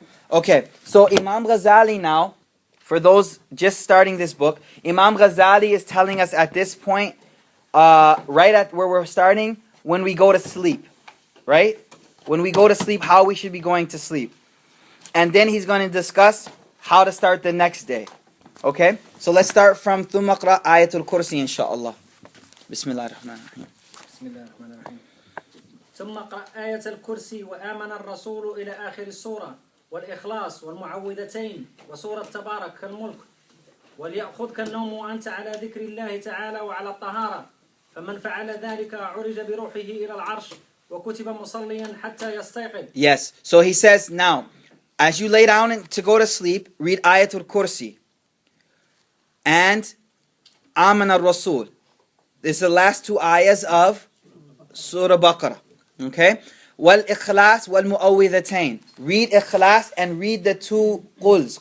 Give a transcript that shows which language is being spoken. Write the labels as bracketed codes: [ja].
[en] Okay, so Imam Ghazali now, for those just starting this book, Imam Ghazali is telling us at this point, right at where we're starting, when we go to sleep, right? When we go to sleep, how we should be going to sleep. And then he's going to discuss how to start the next day. Okay? So let's start from [ar] ثُمَّ اقْرَأْ آيَةُ الْكُرْسِي [en] inshallah. [ar] Bismillah ar-Rahman ar-Rahim. بسم الله الرحمن الرحيم. ثم اقرأ آية الكرسي وآمن الرسول إلى آخر السورة والإخلاص والمعوذتين وسورة تبارك كالملك وليأخذك النوم وأنت على ذكر الله تعالى وعلى الطهارة فمن فعل ذلك عرج بروحه إلى العرش وكتب مصليا حتى يستيقظ. [en] Yes, so he says now, as you lay down to go to sleep, read Ayatul Kursi and Aman al-Rasul. This is the last 2 ayahs of Surah Baqarah. Okay? [ar] Wal Ikhlas wal Mu'awwidhatayn. [en] Read Ikhlas and read the 2 Quls.